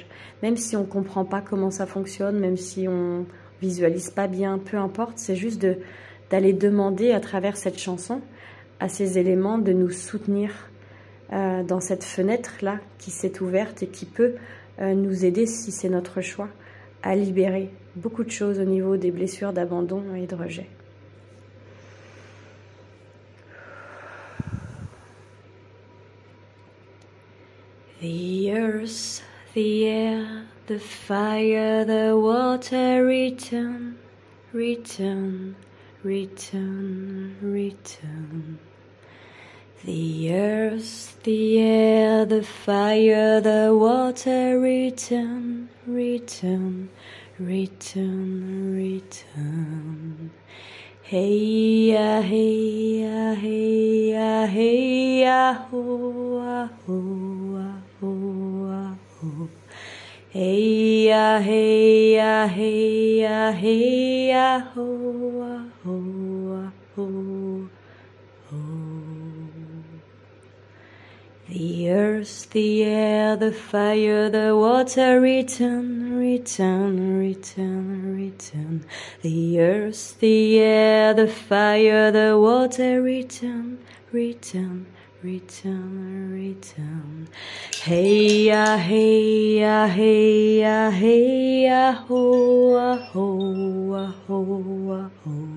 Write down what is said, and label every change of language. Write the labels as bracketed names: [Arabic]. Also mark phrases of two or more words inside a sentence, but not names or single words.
[French] Même si on ne comprend pas comment ça fonctionne, même si on visualise pas bien, peu importe, c'est juste d'aller demander à travers cette chanson à ces éléments de nous soutenir dans cette fenêtre-là qui s'est ouverte et qui peut nous aider, si c'est notre choix, à libérer beaucoup de choses au niveau des blessures d'abandon et de rejet. [English] The earth, the air, the fire, the water, return, return, return, return. The earth, the air, the fire, the water, return, return, return, return. Hey ya, hey ya, hey ya, hey ya, ho, ah, ho, ah, ho, ah, ho. Hey ya, hey ya, hey ya, hey ya, ho, ah, ho, ah, ho, ho. The earth, the air, the fire, the water, return, return, return, return. The earth, the air, the fire, the water, return, return, return, return. Hey ya, hey ya, hey ya, hey ya, ho, ah, ho, ah, ho, ah, ho.